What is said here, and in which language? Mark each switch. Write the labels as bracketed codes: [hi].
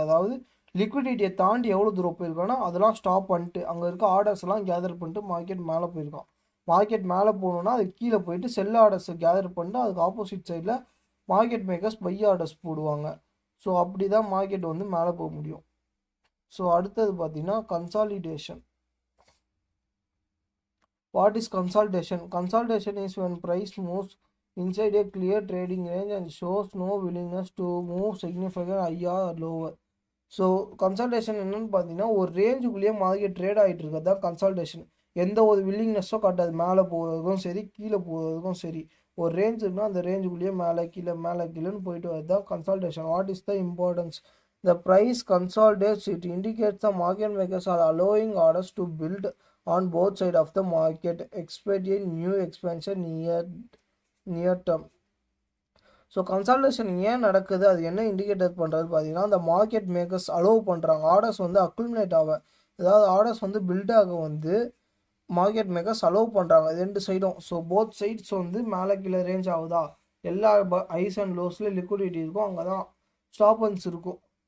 [ta] அதாவது லிக்விடிட்டியை தாண்டி எவ்வளோ தூரம் போயிருக்கான்னா அதெல்லாம் ஸ்டாப் பண்ணிட்டு அங்கே இருக்க ஆர்டர்ஸ் எல்லாம் கேதர் பண்ணிட்டு மார்க்கெட் மேலே போயிருக்கான். மார்க்கெட் மேலே போகணுன்னா அது கீழே போயிட்டு செல் ஆர்டர்ஸை கேதர் பண்ணிட்டு அதுக்கு ஆப்போசிட் சைடில் மார்க்கெட் மேக்கர்ஸ் பை ஆர்டர்ஸ் போடுவாங்க. ஸோ அப்படி தான் மார்க்கெட் வந்து மேலே போக முடியும். ஸோ அடுத்தது பார்த்தீங்கன்னா consolidation. [en] What is consolidation? Consolidation is when price moves inside a clear trading range and shows no willingness to move significantly higher or lower. [ta] So consultation என்னென்னு பார்த்தீங்கன்னா ஒரு ரேஞ்சுக்குள்ளேயே மார்க்கெட் ட்ரேட் ஆகிட்டு இருக்கிறது தான் கன்சல்டேஷன். எந்த ஒரு வில்லிங்னஸோ காட்டாது, மேலே போகிறதுக்கும் சரி கீழே போகிறதுக்கும் சரி. ஒரு ரேஞ்ச் இருக்குன்னா அந்த ரேஞ்சுக்குள்ளேயே மேலே கீழேன்னு போயிட்டு வரது தான் consultation. [en] What is the importance? The price consolidates. It indicates the market makers are allowing orders to build on both sides of the market, expecting new expansion near term. [ta] So consultation ஏன் நடக்குது, அது என்ன indicator பண்ணுறது பார்த்தீங்கன்னா அந்த market makers allow பண்ணுறாங்க orders வந்து accumulate ஆக, அதாவது ஆர்டர்ஸ் வந்து பில்ட் ஆக வந்து மார்க்கெட் மேக்கர்ஸ் அலோவ் பண்ணுறாங்க ரெண்டு சைடும். ஸோ போத் சைட்ஸ் வந்து மேலே கீழே ரேஞ்ச் ஆகுதா, எல்லா ஹைஸ் அண்ட் லோஸில் லிக்விடிட்டி இருக்கும், அங்கே தான் ஸ்டாப்பன்ஸ் இருக்கும்.